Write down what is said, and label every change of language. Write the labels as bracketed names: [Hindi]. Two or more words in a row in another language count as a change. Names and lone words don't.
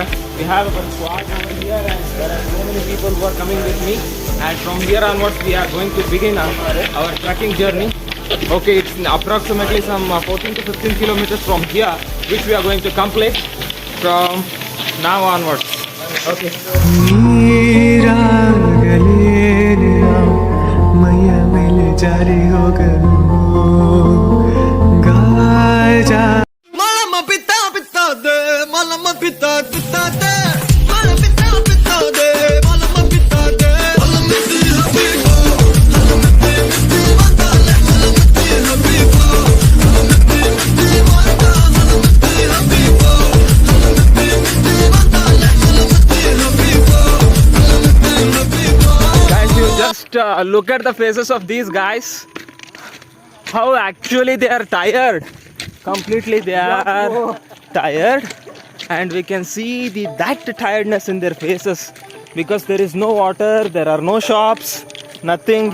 [English] We have a squad over here, and there are so many people who are coming with me. And from here onwards, we are going to begin our trekking journey. Okay, it's approximately some 14 to 15 kilometers from here, which we are going to complete from now onwards. Okay. मेरा गले मैया मिल जारी हो गाजा Malama pita pita de, malama pita pita de, malama pita pita de, malama pita de, malama pita habibo, malama pita wandale, malama pita habibo, malama pita wanda, malama pita habibo, malama pita wandale, malama pita habibo, malama pita habibo. Guys, you just look at the faces of these guys. How actually they are tired. Completely they are tired, and we can see that tiredness in their faces, because there is no water, there are no shops, nothing.